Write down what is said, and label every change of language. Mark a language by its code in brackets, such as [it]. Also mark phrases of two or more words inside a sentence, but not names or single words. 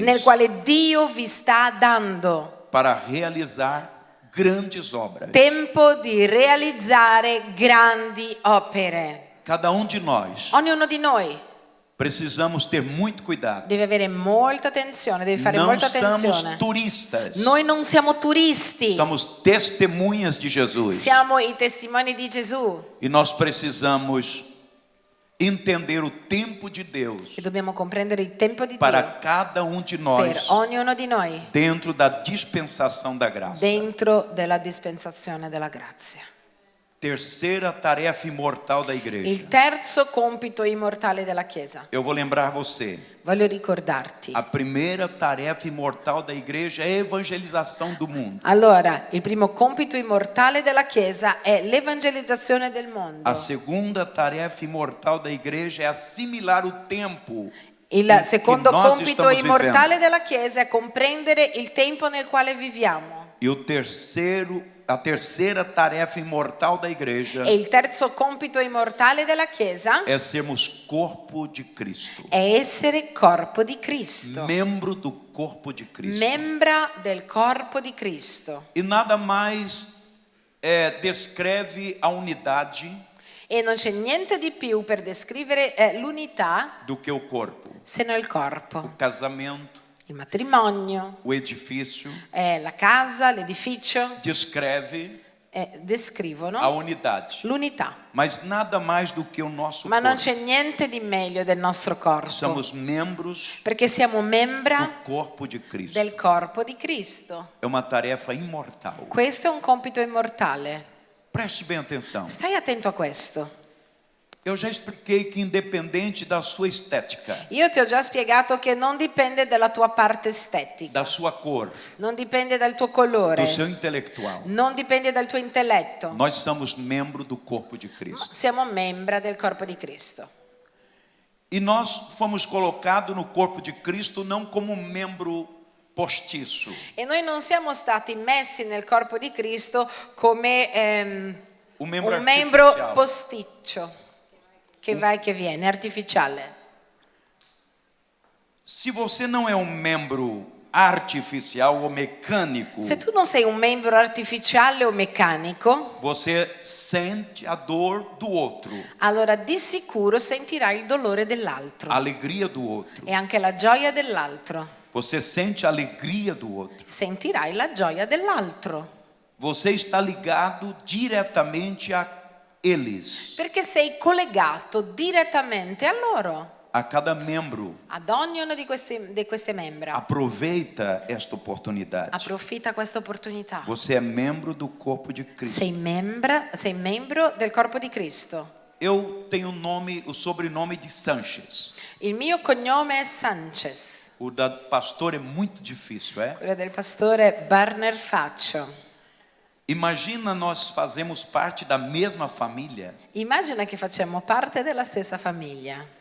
[it] nel quale Dio vi sta dando. [pt] para realizar grandes obras. [it] Tempo di realizzare grandi opere. [pt] Cada de nós [it] Ognuno di noi [pt] precisamos ter muito cuidado. [it] deve avere molta attenzione, deve fare [pt] Não [it] molta [pt] somos [it] attenzione. [pt] turistas, [it] Noi non siamo turisti, [pt] somos testemunhas de Jesus. [it] siamo i testimoni di Gesù [pt] E nós precisamos entender o tempo de Deus [it] e dobbiamo comprendere il tempo di [pt] para [it] Dio [pt] cada de [it] per [pt] nós [it] ognuno di noi [pt] dentro da dispensação da graça. [it] dentro della dispensazione della grazia. [pt] Terceira tarefa imortal da igreja. [it] Il terzo compito immortale della Chiesa. [pt] Eu vou lembrar você. [it] Voglio ricordarti. [pt] A primeira tarefa imortal da igreja é a evangelização do mundo. [it] Allora, il primo compito immortale della Chiesa è l'evangelizzazione del mondo. [pt] A segunda tarefa imortal da igreja é assimilar o tempo. [it] Il [pt] in [it] secondo [pt] che nós [it] compito [pt] estamos [it] immortale [pt] vivendo. [it] della Chiesa è comprendere il tempo nel quale viviamo. [pt] E o terceiro a terceira tarefa imortal da igreja [it] E il terzo compito immortale della Chiesa [pt] é sermos corpo de Cristo. [it] è essere corpo di Cristo, [pt] Membro do corpo de Cristo. [it] membra del corpo di Cristo. [pt] E nada mais descreve a unidade [it] E non c'è niente di più per descrivere l'unità [pt] do que o corpo. [it] se non il [pt] O [it] corpo. [pt] casamento, [it] Il matrimonio, [pt] o edifício, [it] la casa, l'edificio [pt] descreve [it] descrivono [pt] a unidade. [it] l'unità. [pt] Mas nada mais do que o nosso [it] Ma non [pt] corpo. [it] c'è niente di meglio del nostro corpo, [pt] Somos membros [it] perché siamo membra [pt] do corpo de Cristo. [it] del corpo di Cristo. [pt] É uma tarefa imortal. [it] Questo è un compito immortale. [pt] Preste bem atenção. [it] Stai attento a questo. [pt] Eu já expliquei que independente da sua estética, [it] Io ti ho già spiegato che non dipende dalla tua parte estetica, [pt] da sua cor, [it] non dipende dal tuo colore, [pt] do seu intelectual, [it] non dipende dal tuo intelletto. [pt] nós somos membro do corpo de Cristo. [it] Siamo membra del corpo di Cristo. [pt] E nós fomos colocados no corpo de Cristo não como membro postiço, [it] E noi non siamo stati messi nel corpo di Cristo come [pt] um membro [it] un membro [pt] artificial. [it] posticcio che va e che viene, artificiale. [pt] Se você não é um membro artificial ou mecânico, [it] Se tu non sei un membro artificiale o meccanico, [pt] você sente a dor do outro, [it] allora di sicuro sentirai il dolore dell'altro [pt] a alegria do outro. [it] e anche la gioia dell'altro. [pt] Você sente a alegria do outro. [it] Sentirai la gioia dell'altro, [pt] Você está ligado diretamente a eles, [it] perché sei collegato direttamente a loro, [pt] a cada membro. [it] ad ognuno di queste membra. [pt] Aproveita esta oportunidade. [it] Approfitta questa opportunità. [pt] Você é membro do corpo de Cristo. [it] Sei membro del corpo di Cristo. [pt] Eu tenho o sobrenome de Sanches. [it] Il mio cognome è Sanchez, [pt] O da pastor é muito difícil, é? [it] quello del pastore Barner Faccio. [pt] Imagina nós fazemos parte da mesma família. [it] Immagina che facciamo parte della stessa famiglia.